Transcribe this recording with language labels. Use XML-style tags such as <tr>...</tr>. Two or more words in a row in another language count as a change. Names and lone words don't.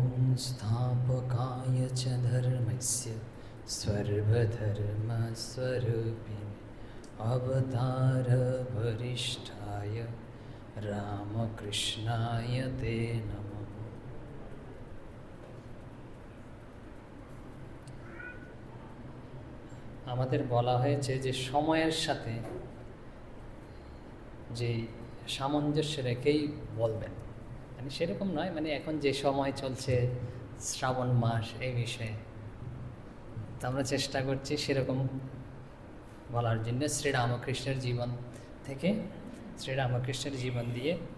<sa>संस्थापकाय च धर्मस्य सर्वधर्मस्वरूपिणे अवतारवरिष्ठाय रामकृष्णाय ते नमः।</sa> <bn>আমাদের বলা হয়েছে যে সময়ের সাথে যে সামঞ্জস্য রেখেই বলবেন, মানে সেরকম নয়, মানে এখন যে সময় চলছে শ্রাবণ মাস এই বিষয়ে তো আমরা চেষ্টা করছি সেরকম বলার জন্য শ্রীরামকৃষ্ণের জীবন থেকে, শ্রীরামকৃষ্ণের জীবন দিয়ে</bn>